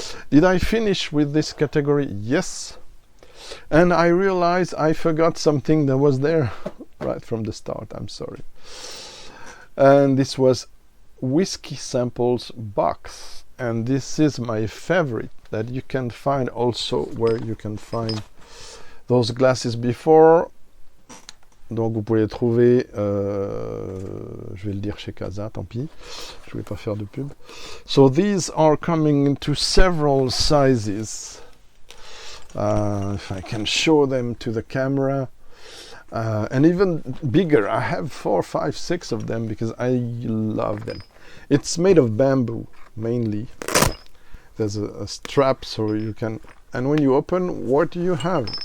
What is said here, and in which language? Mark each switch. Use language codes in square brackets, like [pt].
[en] Did I finish with this category? Yes. And I realized I forgot something that was there right from the start. I'm sorry. And this was Whiskey Samples box, and this is my favorite, that you can find also where you can find those glasses before. [fr] Donc vous pouvez les trouver, je vais le dire chez Casa, tant pis, je vais pas faire de pub. [en] So these are coming into several sizes. If I can show them to the camera. And even bigger. I have 4, 5, 6 of them because I love them. It's made of bamboo mainly. There's a strap so you can, and when you open, what do you have?